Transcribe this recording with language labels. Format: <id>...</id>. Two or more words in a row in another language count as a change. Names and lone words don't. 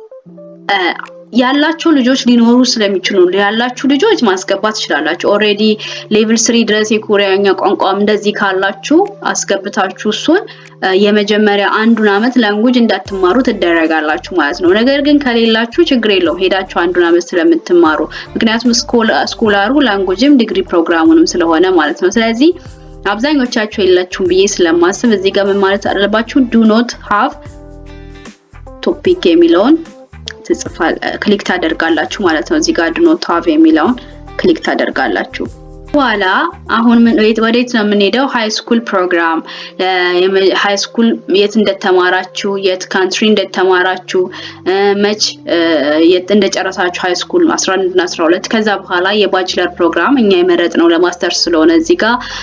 <am>ያላችሁ ልጆች ሊኖሩ ስለሚችሉ ያላችሁ ልጆች ማስገባት ትችላላችሁ።</am> <en>already level</en> <am>3 ድረስ የኮሪያኛ ቋንቋም እንደዚህ ካላችሁ አስገብታችሁ እሱን የመጀመሪያ 1 አመት ላንጉጅ እንዳትማሩ ትደረጋላችሁ ማለት ነው። ነገር ግን ከሌላችሁ ችግር የለውም ሄዳችሁ 1 አመት ስለምትማሩ፣ ምክንያቱም ስኮላሩ ላንጉጅም ዲግሪ ፕሮግራሙንም ስለሆነ ማለት ነው። ስለዚህ አብዛኞቻችሁ የላችሁም ብዬ ስለማስብ እዚህ ጋር ምን ማለት አለባችሁ?</am> <en>do not have topic</en> <am>የሚለውን ክሊክ ታደርጋላችሁ ማለት ነው። እዚህ ጋር</am> <en>do not have</en> <am>የሚለውን ክሊክ ታደርጋላችሁ። በኋላ አሁን ወዴት ነው የምንሄደው?</am> <en>high school program high school</en> <am>የት እንደተማራችሁ፣ የት ካንትሪ እንደተማራችሁ፣ መች የት እንደጨረሳችሁ</am> <en>high school</en> <am>11 እና 12። ከዛ በኋላ የባችለር ፕሮግራም እኛ የመረጥነው ለማስተርስ ስለሆነ እዚህ ጋር</am>